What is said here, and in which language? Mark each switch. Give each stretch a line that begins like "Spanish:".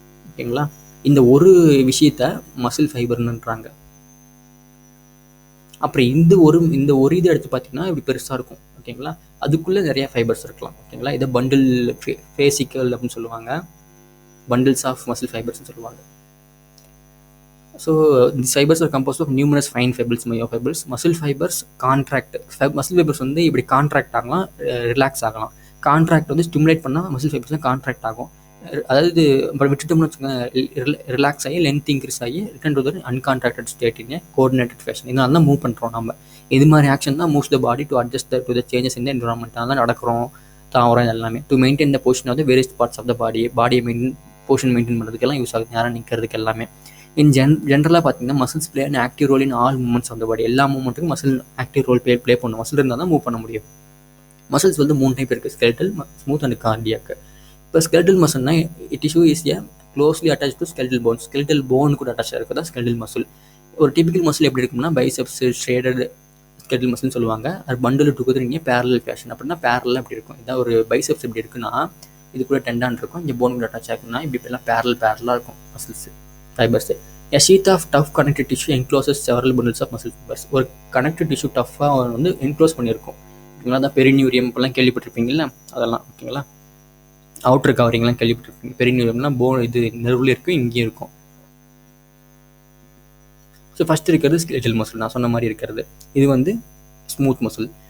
Tamil: ஓகேங்களா? இந்த ஒரு விஷயத்த மசில் ஃபைபர்ன்றாங்க. அப்புறம் இந்த ஒரு இது எடுத்து பார்த்தீங்கன்னா இப்படி பெருசாக இருக்கும். ஓகேங்களா? அதுக்குள்ளே நிறைய ஃபைபர்ஸ் இருக்கலாம். ஓகேங்களா? இதை பண்டில் ஃபேசிக்கல் அப்படின்னு சொல்லுவாங்க,
English: bundles of muscle fibers
Tamil: சொல்லுவாங்க.
English: So these fibers are composed of numerous fine fibers, myofibers. Muscle fibers contract.
Tamil: Muscle fibers வந்து இப்படி கான்ட்ராக்ட் ஆகலாம், ரிலாக்ஸ் ஆகலாம். கான்ட்ராக்ட் வந்து ஸ்டிமுலேட் பண்ணால் மசில் ஃபைபர்ஸ்லாம் கான்ட்ராக்ட் ஆகும். அதாவது விட்டுட்டோம்னு வச்சுக்கோங்க, ரிலாக்ஸ் ஆகி லென்த் இன்க்ரீஸ் ஆகி
English: Return to the uncontracted state in coordinated fashion.
Tamil: இதனால தான் மூவ் பண்ணுறோம் நம்ம. இது மாதிரி ஆக்ஷன் தான்
English: Moves the body to adjust to the changes in the environment.
Tamil: அதெல்லாம் நடக்கிறோம், தாவரம் எல்லாமே.
English: to maintain the position of the
Tamil: various parts of the பாடியை பொசிஷன் மெயின்டைன் பண்ணுறதுக்கெல்லாம் யூஸ் ஆகுது, நேரம் நிற்கிறதுக்கு எல்லாமே.
English: In ஜென்ரலாக பார்த்தீங்கன்னா muscles play and active role in all movements of the body.
Tamil: எல்லா மூவ்மெண்ட்டுக்கும் மசில் ஆக்டிவ் ரோல் ப்ளே பண்ணணும். மசில் இருந்தால் தான் மூவ் பண்ண முடியும். மசில்ஸ் வந்து 3 டைப் இருக்குது, ஸ்கெலட்டல், ஸ்மூத் அண்ட் கார்டியாக். இப்போ skeletal மசில்னா
English: Tissue is a closely attach to skeletal bone.
Tamil: Skeletal phone கூட அட்டாச் இருக்குது தான் ஸ்கெலட்டல் மசில். ஒரு டிபிக்கல் மசில் எப்படி இருக்கும்னா பைசெப்ஸ், ஷேடட் ஸ்கெலட்டல் மசில்னு சொல்லுவாங்க. அது பண்டில் டுகெதர் இங்கே பேரலல் ஃபேஷன். அப்படின்னா பேரலாக எப்படி இருக்கும், இதான் ஒரு பைசெப்ஸ் எப்படி இருக்குன்னா இது கூட டெண்டான் இருக்கும், இங்கே போன் கூட அட்டாச் ஆகுதுன்னா இப்படி எல்லாம் பேரலாக இருக்கும் muscles fibres.
English: A sheath of tough connective tissue encloses several bundles of muscle fibers.
Tamil: ஒரு கனெக்டிவ் டிஷ்யூ டஃப்பாக வந்து என்க்ளோஸ் பண்ணியிருக்கும். ஓகேங்களா? தான் பெரினியூரியம் இப்பெல்லாம் கேள்விப்பட்டிருப்பீங்கல்ல, அதெல்லாம். ஓகேங்களா? அவுட்டர் கவரிங்லாம் கேள்விப்பட்டிருப்பீங்க. பெரினியூரியம்லாம் போன் இது நெர்வில் இருக்கும், இங்கேயும் இருக்கும். ஸோ ஃபஸ்ட் இருக்கிறது ஸ்கெலட்டல் மசில், நான் சொன்ன மாதிரி இருக்கிறது. இது வந்து ஸ்மூத் மசில்.